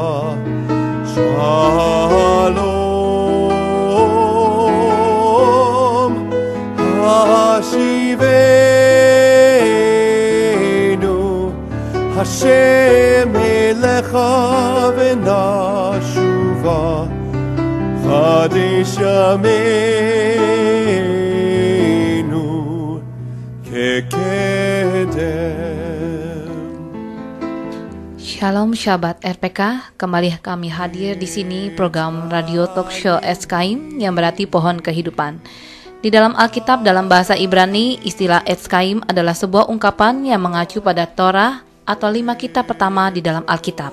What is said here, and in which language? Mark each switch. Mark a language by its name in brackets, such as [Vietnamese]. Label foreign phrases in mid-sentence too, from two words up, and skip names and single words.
[Hebrew] שלום השיבנו השם אליך ונשובה חדש ימינו כקדם. שלום שבת [Indonesian] RPK, kembali kami hadir di sini program Radio Talk Show Eskaim yang berarti pohon kehidupan. Di dalam Alkitab dalam bahasa Ibrani, istilah Eskaim adalah sebuah ungkapan yang mengacu pada Torah atau 5 kitab pertama di dalam Alkitab.